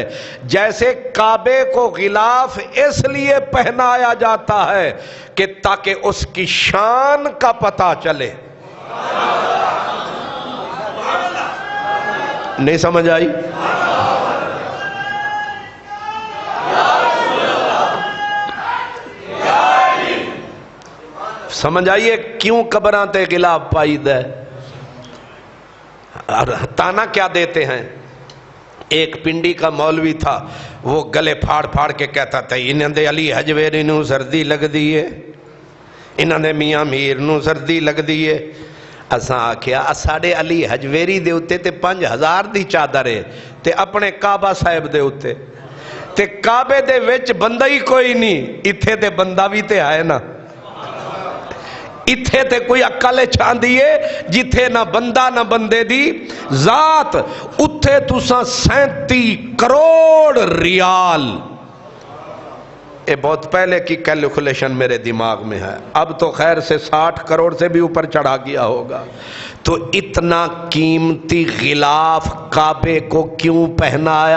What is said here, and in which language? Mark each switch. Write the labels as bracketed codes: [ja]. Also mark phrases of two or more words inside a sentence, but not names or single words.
[ur] جیسے کعبے کو غلاف اس لیے پہنایا جاتا ہے کہ تاکہ اس کی شان کا پتہ چلے۔ نہیں سمجھ آئی؟ [pa] سمجھ آئیے کیوں قبراں تے غلاف پائید ہے؟ [ur] اور تانا کیا دیتے ہیں؟ ایک پنڈی کا مولوی تھا، وہ گلے پھاڑ پھاڑ کے کہتا تھا [pa] انہاں دے علی حجویری نو سردی لگ دیئے، انہاں دے میاں میر نو سردی لگ دیئے۔ اساں آکھیا اساڑے علی حجویری دے اتے تے 5000 دی چادر ہے تے اپنے کعبہ صاحب دے اتے تے کعبے دے وچ بندہ ہی کوئی نہیں، اتھے تے بندہ بھی تے آئے نا، اتھے تے کوئی عقل چھان دیئے جتھے نہ بندہ نہ بندے دی ذات، اتھے تساں 37 کروڑ ریال، [ur] یہ بہت پہلے کی کیلکولیشن میرے دماغ میں ہے، اب تو خیر سے 60 کروڑ سے بھی اوپر چڑھا گیا ہوگا۔ تو اتنا قیمتی غلاف کعبے کو کیوں پہنایا؟